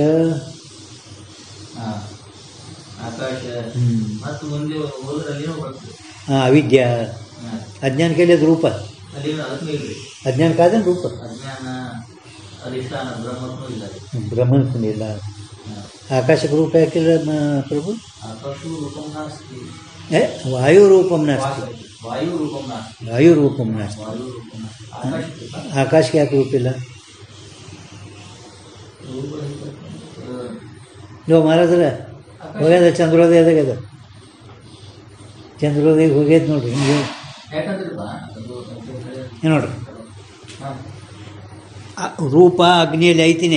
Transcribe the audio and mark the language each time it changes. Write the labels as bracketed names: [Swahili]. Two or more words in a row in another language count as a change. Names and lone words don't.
[Kannada] ಹಾ. ಆಕಾಶ ಮತ್ತು ಮುಂದೆ ಹೋದ್ರಲ್ಲಿನೂ ಬರ್ತದೆ. ಅವಿದ್ಯ ಅಜ್ಞಾನಕ್ಕೆ ಅದು ರೂಪ. ಅಲ್ಲಿನೂ ಅದಕ್ಕೂ ಇಲ್ರಿ. ಅಜ್ಞಾನಕ್ಕಾದ್ರೆ ರೂಪ. ಅಜ್ಞಾನ ಅಧಿಷ್ಠಾನ ಬ್ರಹ್ಮಕ್ಕೂ ಇಲ್ಲ. ಬ್ರಹ್ಮಕ್ಕೂ ಇಲ್ಲ. ಆಕಾಶಕ್ಕೆ ರೂಪ ಯಾಕಿಲ್ಲ ಪ್ರಭು? [Sanskrit] ಆಕಾಶವು ರೂಪಂ ನಾಸ್ತಿ. ವಾಯು ರೂಪಂ ನಾಸ್ತಿ. ವಾಯು ರೂಪಂ ನಾಸ್ತಿ. ವಾಯು ರೂಪಂ ನಾಸ್ತಿ. ವಾಯು ರೂಪಂ ನಾಸ್ತಿ. [Kannada] ಆಕಾಶಕ್ಕೆ ಯಾಕೆ ರೂಪಿಲ್ಲ? ನೀವು ಮಹಾರಾಜರ ಹೋಗ್ಯದ ಚಂದ್ರೋದಯದಾಗ ಅದ. ಚಂದ್ರೋದಯ ಹೋಗ್ಯದ ನೋಡ್ರಿ. ಯಾಕಂದ್ರೆ ಏನು ನೋಡ್ರಿ, ರೂಪ ಅಗ್ನಿಯಲ್ಲಿ ಐತಿನೇ.